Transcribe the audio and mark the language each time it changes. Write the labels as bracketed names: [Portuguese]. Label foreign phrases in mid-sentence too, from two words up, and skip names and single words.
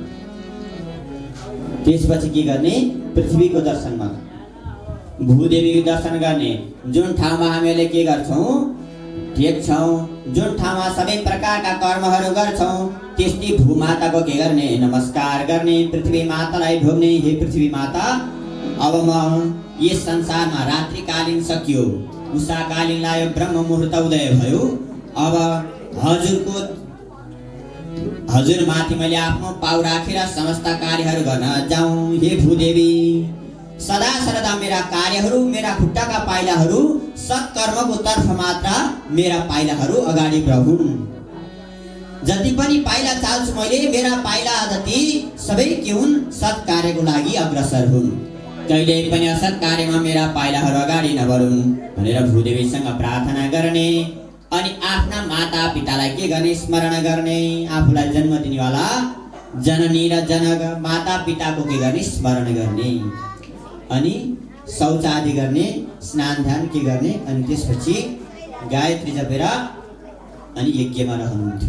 [Nepali] त्यसपछि के गर्ने पृथ्वीको दर्शनमा भूदेवीको दर्शन गर्ने जुन ठाउँमा हामीले के गर्छौं टेक्छौं जुन ठाउँमा सबै प्रकारका कर्महरू गर्छौं त्यस्तै भूमाताको के गर्ने नमस्कार गर्ने पृथ्वी मातालाई ढोग्ने हे पृथ्वी माता अब म यस संसारमा रात्रिकालीन सकियो उषाकालीन लायो ब्रह्म मुहूर्त उदय भयो अब हजुर माथि मैले आफ्नो पाउ राखेर समस्त कार्यहरू गर्न जाउँ हे भूदेवी सदा सर्वदा मेरा कार्यहरू मेरा खुट्टाका पाइलाहरू सत्कर्मको तर्फ मात्र मेरा पाइलाहरू अगाडि बढुन् जति पनि पाइला चाल्छु मैले मेरा पाइला जति सबै के हुन् सत् कार्यको लागि अग्रसर हुन्। कहिले पनि असत् कार्यमा मेरा पाइलाहरू अगाडि नबढुन् भनेर भूदेवीसँग प्रार्थना गर्ने अनि आफ्ना माता पितालाई के गर्ने स्मरण गर्ने, आफूलाई जन्म दिनेवाला जननी र जनक माता पिताको के गर्ने स्मरण गर्ने अनि शौच आदि गर्ने, स्नान ध्यान के गर्ने अनि त्यसपछि गायत्री जपेर अनि यज्ञमा रहनुहुन्थ्यो।